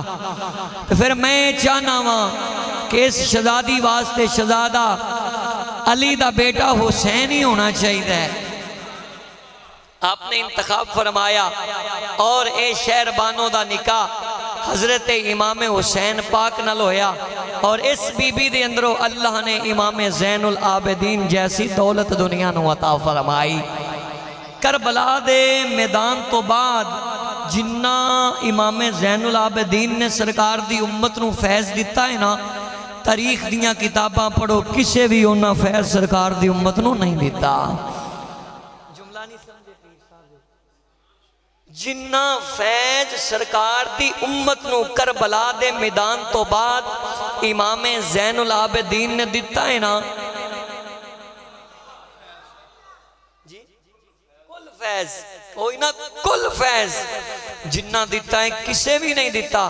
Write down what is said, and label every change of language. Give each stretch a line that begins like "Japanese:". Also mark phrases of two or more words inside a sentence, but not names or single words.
Punjabi: پھر میں چاہنا ہوں کہ اس شہزادی واسطے شہزادہ علی دا بیٹا حسین ہی ہونا چاہیے.
Urdu: آپ نے انتخاب فرمایا
Punjabi: اور اے شہر بانوں دا نکاح حضرت امام حسین پاک نال ہویا. اور اس بی بی دے اندروں اللہ نے امام زین العابدین جیسی دولت دنیا نو عطا فرمائی. کربلا دے میدان تو بعد جنہ امام زین العابدین نے سرکار دی امت نو فیض دیتا ہے نا تاریخ دیاں کتاباں پڑھو کسے بھی انہاں فیض سرکار دی امت نو نہیں دیتا.
Urdu: جملہ نہیں سمجھے پیر صاحب. جنہ فیض سرکار دی امت نو کربلا دے میدان تو بعد امام زین العابدین نے دیتا ہے نا جی کل فیض کوئی نا کل فیض جنہ دیتا ہے کسے بھی نہیں دیتا.